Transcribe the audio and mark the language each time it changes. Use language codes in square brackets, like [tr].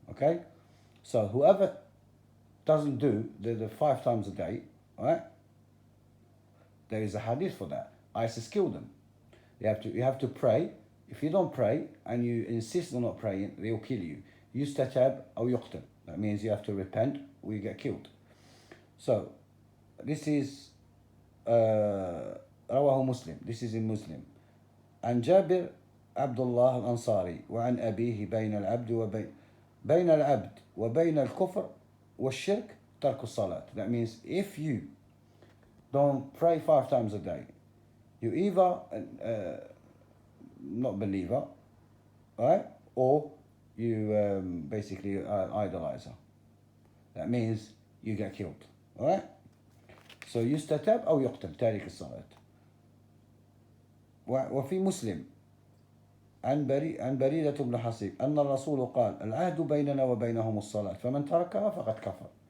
[en] Okay, so whoever doesn't do the 5 times a day, all right, there is a hadith for that. ISIS killed them. You have to pray. If you don't pray and you insist on not praying, they'll kill you. [ar] Yustatab aw yuqtal. [en] That means you have to repent or you get killed. So, this is [ar] رواه مسلم. [en] This is in Muslim. [ar] عن جابر عبد الله الأنصاري وعن أبيه بين العبد وبين الكفر والشرك ترك الصلاة. [en] That means if you don't pray 5 times a day, you either not believer, right? Or you basically are idolizer. That means you get killed, right? [ar] So يستتاب أو يقتل تارك الصلاة. وفي مسلم عن بريدة بن حصيب أن الرسول قال العهد بيننا وبينهم الصلاة فمن تركها فقد كفر.